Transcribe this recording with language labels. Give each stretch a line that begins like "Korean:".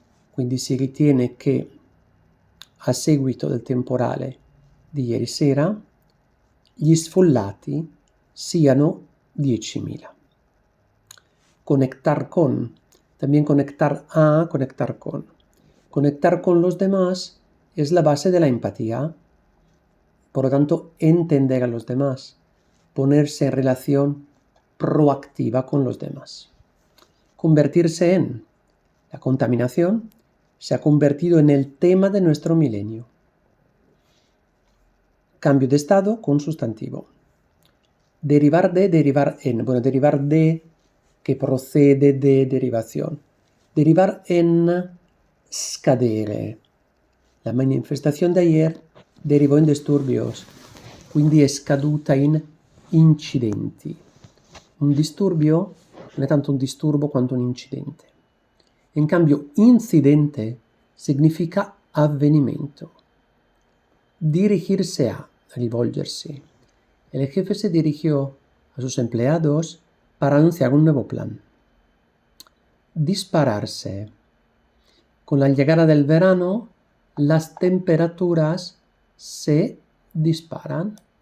Italian: Quindi si ritiene che a seguito del temporale di ieri sera gli sfollati siano 10.000.
Spanish: Conectar con, también conectar a, conectar con. Conectar con los demás es la base de la empatía. Por lo tanto, entender a los demás, ponerse en relación proactiva con los demás. Convertirse en. La contaminación se ha convertido en el tema de nuestro milenio. Cambio de estado con sustantivo. Derivar de, derivar en. Bueno, derivar de
Italian: che procede de derivazione.
Spanish: Derivar en
Italian: scadere. La manifestazione di ayer derivò in disturbios, quindi è scaduta in incidenti. Un disturbio non è tanto un disturbo quanto un incidente. In cambio, incidente significa avvenimento.
Spanish: Dirigirse a,
Italian: rivolgersi.
Spanish: El jefe se dirigió a sus empleados para anunciar un nuevo plan. Dispararse. Con la llegada del verano, las temperaturas se disparan.